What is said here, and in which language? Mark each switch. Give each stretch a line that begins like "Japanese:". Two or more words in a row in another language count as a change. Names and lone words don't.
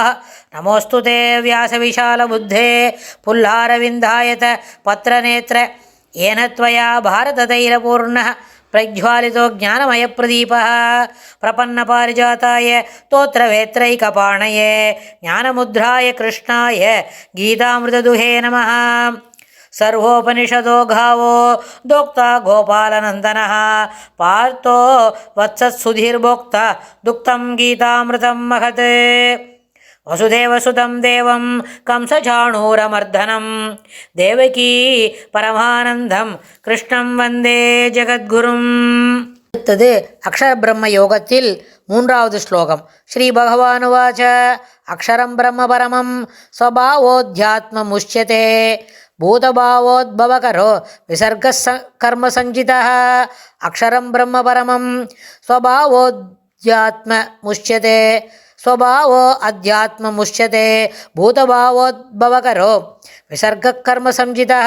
Sanskrit: नमोऽस्तु ते व्यासविशालबुद्धे फुल्लारविन्दायत पत्रनेत्र येन त्वया भारततैलपूर्णः प्रज्वालितो ज्ञानमयप्रदीपः प्रपन्नपारिजाताय तोत्त्रवेत्रैकपाणये ज्ञानमुद्राय कृष्णाय गीतामृतदुहे नमः. सर्वोपनिषदो गावो दोक्ता गोपालनन्दनः पार्थो वत्सत्सुधीर्भोक्ता दुक्तं गीतामृतं महत्. वसुदेवसुतं देवं कंसचाणूरमर्दनं देवकी परमानन्दं कृष्णं वन्दे जगद्गुरुम्.
Tamil: அடுத்தது அக்ஷர பிரம்ம யோகத்தில் மூன்றாவது ஸ்லோகம்.
Sanskrit: श्री भगवानुवाच अक्षरं ब्रह्म परमं स्वभावोऽध्यात्ममुच्यते भूतभावोद्भवकरो विसर्गः कर्म संज्ञितः. अक्षरं ब्रह्म परमं स्वभावोऽध्यात्ममुच्यते स्वभावो अध्यात्ममुच्यते भूतभावोद्भवकरो विसर्गः कर्म संज्ञितः.